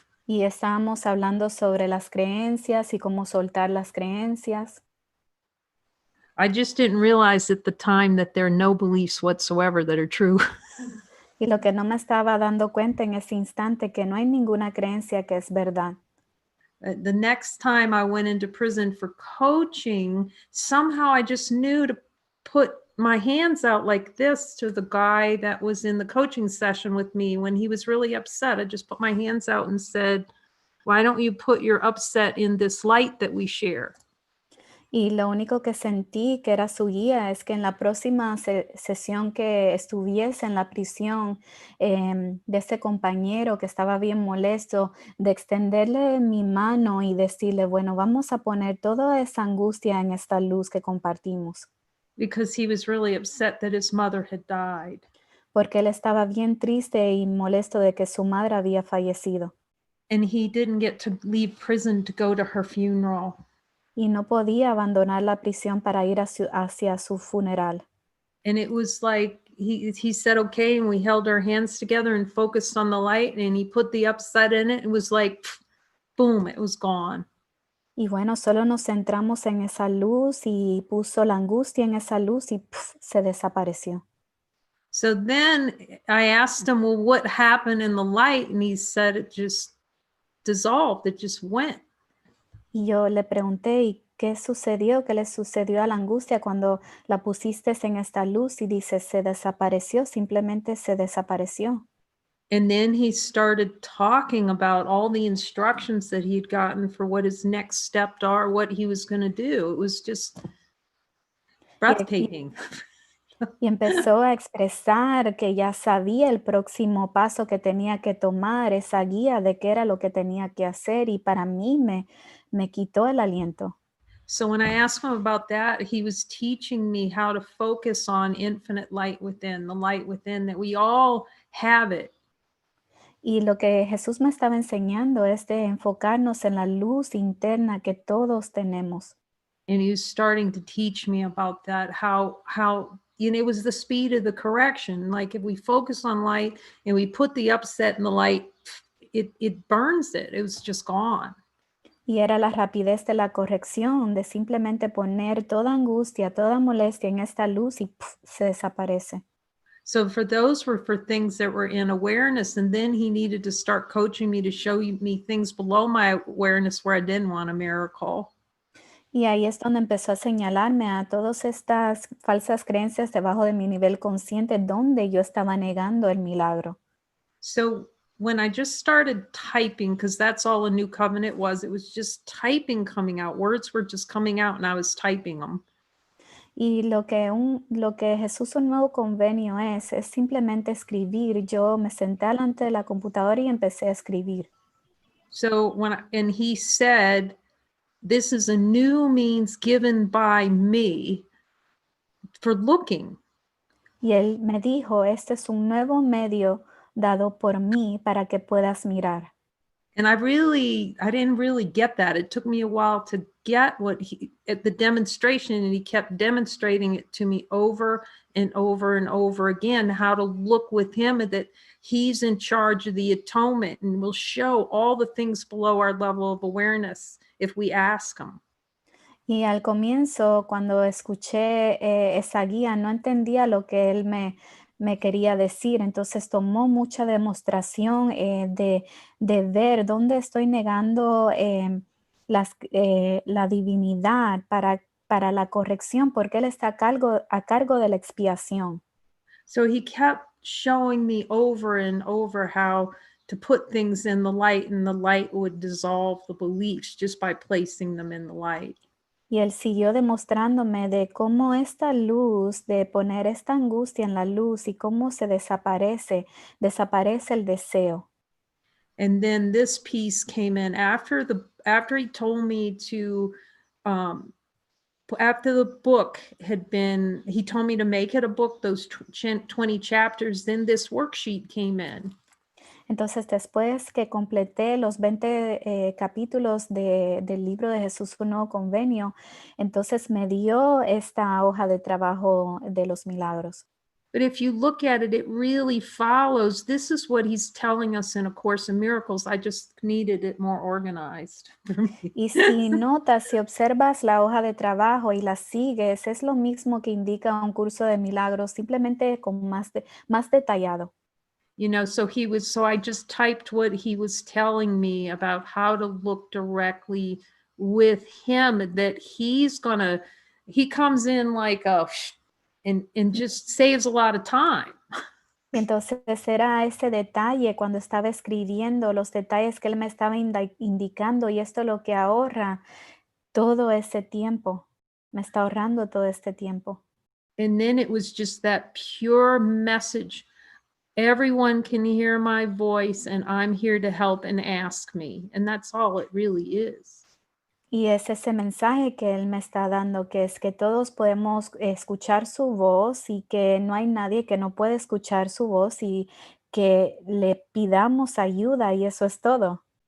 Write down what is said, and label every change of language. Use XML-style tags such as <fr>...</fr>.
<es>Y estábamos hablando sobre las creencias y cómo soltar las creencias.</es> <en>I just didn't realize at the time that there are no beliefs whatsoever that are true.</en> <es>Y lo que no me estaba dando cuenta en ese instante que no hay ninguna creencia que es verdad.</es> <en>The next time I went into prison for coaching, somehow I just knew to put my hands out like this to the guy that was in the coaching session with me when he was really upset. I just put my hands out and said, why don't you put your upset in this light that we share?</en> <es>Y lo único que sentí que era su guía es que en la próxima sesión que estuviese en la prisión de este compañero que estaba bien molesto, de extenderle mi mano y decirle, bueno, vamos a poner toda esa angustia en esta luz que compartimos.</es> <en>Because he was really upset that his mother had died.</en> <es>Porque él estaba bien triste y molesto de que su madre había fallecido.</es> <en>And he didn't get to leave prison to go to her funeral.</en> <es>Y no podía abandonar la prisión para ir hacia su funeral.</es> <en>And it was like he said, okay, and we held our hands together and focused on the light, and he put the upset in it. It was like, boom, it was gone.</en> <es>Y bueno, solo nos centramos en esa luz y puso la angustia en esa luz y se desapareció.</es> <en>So then I asked him, well, what happened in the light? And he said it just dissolved, it just went.</en> <es>Y yo le pregunté, ¿y qué sucedió? ¿Qué le sucedió a la angustia cuando la pusiste en esta luz? Y dice, se desapareció, simplemente se desapareció.</es> <en>And then he started talking about all the instructions that he'd gotten for what his next steps are, what he was going to do. It was just breathtaking.</en> <es>Y empezó a expresar que ya sabía el próximo paso que tenía que tomar, esa guía de qué era lo que tenía que hacer, y para mí me quitó el aliento.</es> <en>So when I asked him about that, he was teaching me how to focus on infinite light within, the light within, that we all have it.</en> <es>Y lo que Jesús me estaba enseñando es de enfocarnos en la luz interna que todos tenemos.</es> <en>And he was starting to teach me about that, how you know, it was the speed of the correction. Like if we focus on light and we put the upset in the light, it burns it. It was just gone.</en> <es>Y era la rapidez de la corrección, de simplemente poner toda angustia, toda molestia en esta luz y se desaparece.</es> <en>So for those were for things that were in awareness, and then he needed to start coaching me to show me things below my awareness where I didn't want a miracle.</en> <es>Y ahí es donde empezó a señalarme a todas estas falsas creencias debajo de mi nivel consciente, donde yo estaba negando el milagro.</es> <en>So when I just started typing, because that's all a new covenant was, it was just typing coming out. Words were just coming out and I was typing them.</en> <es>Y lo que Jesús un nuevo convenio es simplemente escribir. Yo me senté delante de la computadora y empecé a escribir.</es> <en>So and he said, this is a new means given by me for looking.</en> <es>Y él me dijo, este es un nuevo medio dado por mí para que puedas mirar.</es> <en>And I didn't really get that. It took me a while to get at the demonstration, and he kept demonstrating it to me over and over and over again, how to look with him, and that he's in charge of the atonement and will show all the things below our level of awareness if we ask him.</en> <es>Y al comienzo, cuando escuché esa guía, no entendía lo que él me quería decir. Entonces tomó mucha demostración de ver dónde estoy negando la divinidad para la corrección, porque él está a cargo de la expiación.</es> <en>So he kept showing me over and over how to put things in the light, and the light would dissolve the beliefs just by placing them in the light.</en> <es>Y él siguió demostrándome de cómo esta luz, de poner esta angustia en la luz y cómo se desaparece el deseo.</es> <en>And then this piece came in after he told me to, after the book had been, he told me to make it a book, those 20 chapters, then this worksheet came in.</en> <es>Entonces, después que completé los 20 capítulos del libro de Jesús un Nuevo Convenio, entonces me dio esta hoja de trabajo de los milagros.</es> <en>But if you look at it, it really follows. This is what he's telling us in A Course in Miracles. I just needed it more organized for me.</en> <es>Y si notas, si observas la hoja de trabajo y la sigues, es lo mismo que indica un curso de milagros, simplemente con más detallado.</es> <en>You know, so I just typed what he was telling me about how to look directly with him, that he comes in like and just saves a lot of time.</en> <es>Entonces era ese detalle cuando estaba escribiendo, los detalles que él me estaba indicando, y esto es lo que ahorra todo ese tiempo. Me está ahorrando todo este tiempo.</es> <en>And then it was just that pure message. Everyone can hear my voice, and I'm here to help and ask me. And that's all it really is.</en> <es>Y es ese mensaje que él me está dando, que es que todos podemos escuchar su voz y que no hay nadie que no puede escuchar su voz y que le pidamos ayuda, y eso es todo.</es>